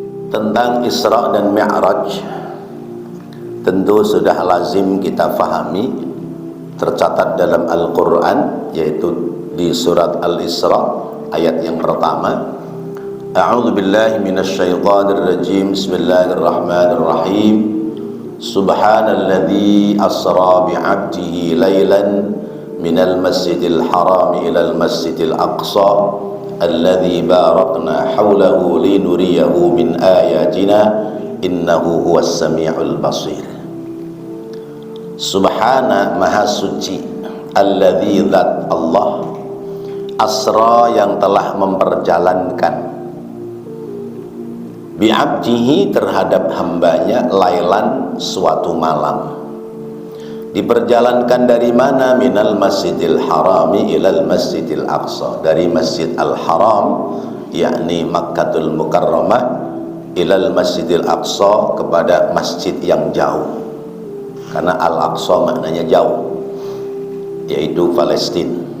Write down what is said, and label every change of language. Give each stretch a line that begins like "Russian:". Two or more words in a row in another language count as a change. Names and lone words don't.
Indonesian: Tentang Isra dan Mi'raj tentu sudah lazim kita fahami, tercatat dalam Al-Quran, yaitu di surat Al-Isra ayat yang pertama.
Arabic: أعوذ بالله من الشيطان الرجيم. بسم الله الرحمن الرحيم. سبحان الذي أسرى بعبده ليلا من المسجد الحرام إلى المسجد الأقصى الذي باركنا حوله لنريه من آياتنا إنه هو السميع البصير.
Indonesian: Subhana, maha suci, alladzi, zat Allah, asra, yang telah memperjalankan, bi'abdihi, terhadap hambanya, lailan, suatu malam. Diperjalankan dari mana?
Arabic: من المسجد الحرام إلى المسجد الأقصى,
Indonesian: dari masjid al-haram yakni Makkatul Mukarramah,
Arabic: إلى المسجد الأقصى,
Indonesian: kepada masjid yang jauh, karena al-aqsa maknanya jauh, yaitu Palestina.